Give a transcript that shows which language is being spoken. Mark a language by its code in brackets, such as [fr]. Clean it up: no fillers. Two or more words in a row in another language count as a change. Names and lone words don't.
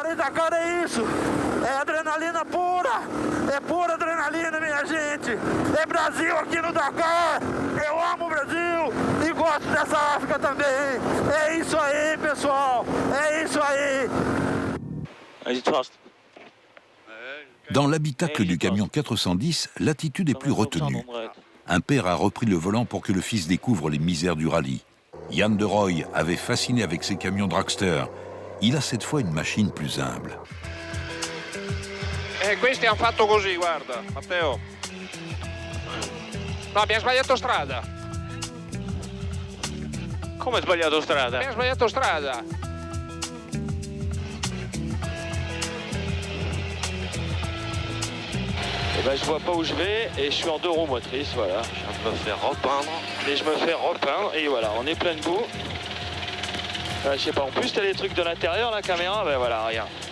[pt] Dakar é isso. É adrenalina pura. É pura adrenalina, minha gente. É Brasil aqui no Dakar. Eu amo o Brasil e gosto dessa África também. É isso aí, pessoal. É isso aí. [fr] Dans l'habitacle du camion 410, l'attitude est plus retenue. Un père a repris le volant pour que le fils découvre les misères du rallye. Jan de Rooij avait fasciné avec ses camions dragster. Il a cette fois une machine plus humble. [it] Questi hanno fatto così, guarda, Matteo. No, abbiamo sbagliato strada. Come sbagliato strada? Abbiamo sbagliato strada. [fr] Et ben, je vois pas où je vais et je suis en 2 roues motrices, voilà. Je viens de me faire repeindre et je me fais repeindre et voilà, on est plein de boue. Je sais pas, en plus t'as des trucs de l'intérieur, la caméra, ben voilà, regarde.